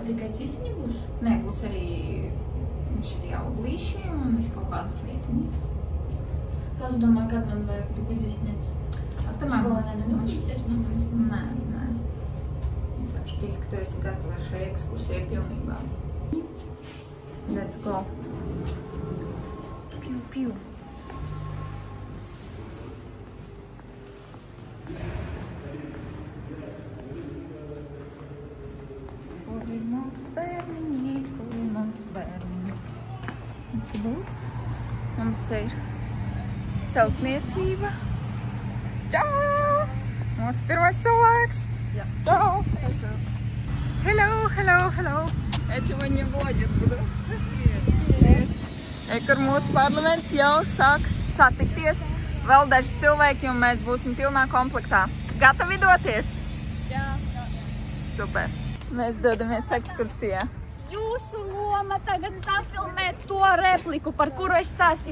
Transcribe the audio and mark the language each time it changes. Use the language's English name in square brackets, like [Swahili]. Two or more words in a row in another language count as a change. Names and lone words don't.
[Latvian] Tikai cīsiņi būs? Nē, būs arī šitie auglīši un viss kaut kādas lietiņas. Kā tu domā, kad man vajag bigudis ņemt? Es domāju, skolēnē nedomāsies no manis? Nē. Es sapratīšu, ka tu esi gatava šai ekskursijai pilnībā. [English] Let's go. Piu, piu. [Latvian] Kuri mums bērniņi, kuri mums bērniņi. Un te būs. Mums te ir celtniecība. Čau! Mūsu pirmais cilvēks. Jā. Čau! Čau. [English] Hello, hello, hello. [Russian] Es сегодня блогер буду. [Latvian] Kur mūsu parlaments jau sāk satikties. Vēl daži cilvēki un mēs būsim pilnā komplektā. Gatavi doties? Jā. Super. Mēs dodamies ekskursijā. Jūsu loma tagad safilmēt to repliku, par kuru es stāstīju.